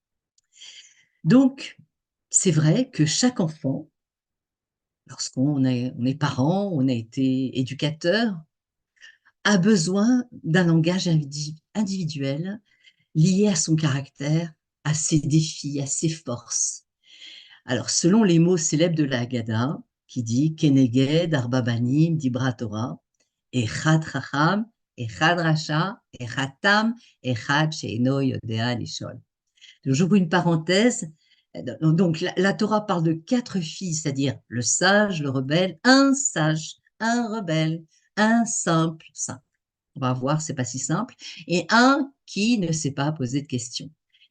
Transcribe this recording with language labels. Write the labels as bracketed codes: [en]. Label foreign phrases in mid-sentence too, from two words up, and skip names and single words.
[fr] Donc, c'est vrai que chaque enfant, lorsqu'on est parent, on a été éducateur, a besoin d'un langage individuel lié à son caractère, à ses défis, à ses forces. Alors, selon les mots célèbres de la Haggadah, qui dit [he] כנגד ארבעה בנים דיברה תורה אחד חכם אחד רשע אחד תם אחד שאינו יודע לשאול. [fr] J'ouvre une parenthèse. Donc, la Torah parle de 4 filles, c'est-à-dire le sage, le rebelle, un sage, un rebelle, un simple, simple. On va voir, c'est pas si simple. Et un qui ne sait pas poser de questions.